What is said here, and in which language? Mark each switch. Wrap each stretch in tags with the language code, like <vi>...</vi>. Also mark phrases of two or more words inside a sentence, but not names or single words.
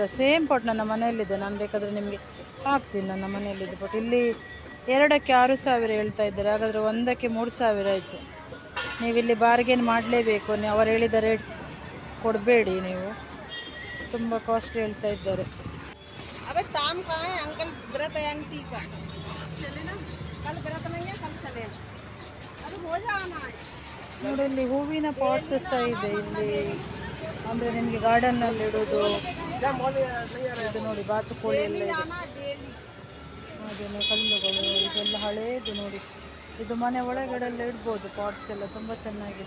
<en>same pot</en> <kn>ನನ್ನ ಮನೆಯಲ್ಲಿದೆ, ನಾನು ಬೇಕಾದರೆ ನಿಮಗೆ ಹಾಕ್ತೀನಿ ನನ್ನ ಮನೆಯಲ್ಲಿದ್ದು ಪಾಟ್. ಇಲ್ಲಿ 2ಕ್ಕೆ 6000 ಹೇಳ್ತಾ ಇದ್ದಾರೆ, ಹಾಗಾದರೆ 1ಕ್ಕೆ 3000 ಆಯಿತು. ನೀವಿಲ್ಲಿ ಬಾರ್ಗೇನ್ ಮಾಡಲೇಬೇಕು, ಅವರು ಹೇಳಿದ ರೇಟ್ ಕೊಡಬೇಡಿ ನೀವು, ತುಂಬ ಕಾಸ್ಟ್ಲಿ ಹೇಳ್ತಾ ಇದ್ದಾರೆ.</kn> <hi>अबे काम कहाँ है अंकल? व्रत है आंटी का, चले ना कल व्रत नहीं है, कल चले अभी हो जाना है.</hi> <kn>ನೋಡಿ ಇಲ್ಲಿ ಹೂವಿನ ಪಾಟ್ಸ್ ಸಹ ಇದೆ ಇಲ್ಲಿ, ಅಂದರೆ ನಿಮಗೆ ಗಾರ್ಡನ್ನಲ್ಲಿ ಇಡೋದು. ಇದು ನೋಡಿ ಬಾತುಕೋಳಿ ಎಲ್ಲ ಇದೆ, ಹಾಗೆಯೇ ಕಲ್ಲುಗಳು ಇದೆಲ್ಲ ಹಳೇದು ನೋಡಿ. ಇದು ಮನೆ ಒಳಗಡೆಲ್ಲ ಇಡ್ಬೋದು ಪಾಟ್ಸ್ ಎಲ್ಲ, ತುಂಬ ಚೆನ್ನಾಗಿದೆ.</kn>